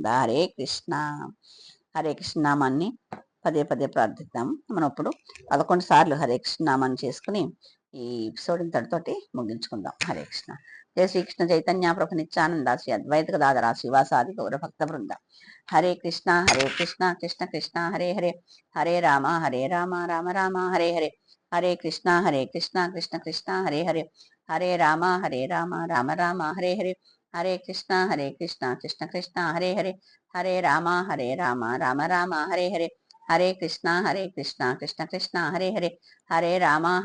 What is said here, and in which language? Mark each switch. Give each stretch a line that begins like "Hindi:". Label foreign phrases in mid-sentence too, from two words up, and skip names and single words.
Telugu: హరే కృష్ణ. హరే కృష్ణ నామాన్ని పదే పదే ప్రార్థిద్దాం. మనం ఇప్పుడు 11 సార్లు హరే కృష్ణ నామాన్ని చేసుకుని ఈ ఎపిసోడ్ ఇంతటితోటి ముగించుకుందాం. హరే కృష్ణ.
Sanskrit: జయ శ్రీకృష్ణ చైతన్య ప్రభు నిత్యానంద శ్రీ అద్వైత గదాధర శ్రీవాసాది గౌర భక్త బృంద. హరే కృష్ణ కృష్ణ కృష్ణ హరే హరే, హరే రామ రామ రామ హరే హరే, హరే కృష్ణ కృష్ణ కృష్ణ హరే హరే, హరే రామ రామ రామ హరే హరే, హరే కృష్ణ కృష్ణ కృష్ణ హరే హరే, హరే రామ రామ రామ హరే హరే, హరే కృష్ణ కృష్ణ కృష్ణ హరే హరే, హరే రామ